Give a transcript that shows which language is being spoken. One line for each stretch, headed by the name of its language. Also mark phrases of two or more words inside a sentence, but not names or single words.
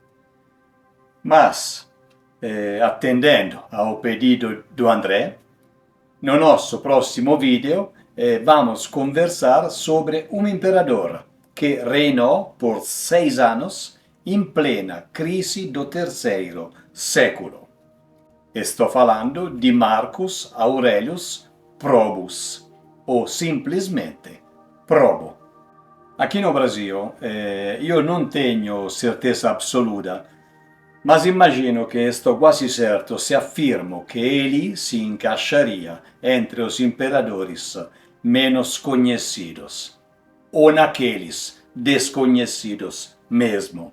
Portuguese: Mas, atendendo ao pedido do André, no nosso próximo vídeo vamos conversar sobre um imperador que reinou por 6 anos em plena crise do terceiro século. Estou falando de Marcus Aurelius Probus, ou simplesmente probo. Aqui no Brasil
Italian: io non
Portuguese: tenho certeza absoluta, mas imagino que estou quase certo se afirmo que ele se encaixaria entre os imperadores menos conhecidos, ou naqueles desconhecidos mesmo.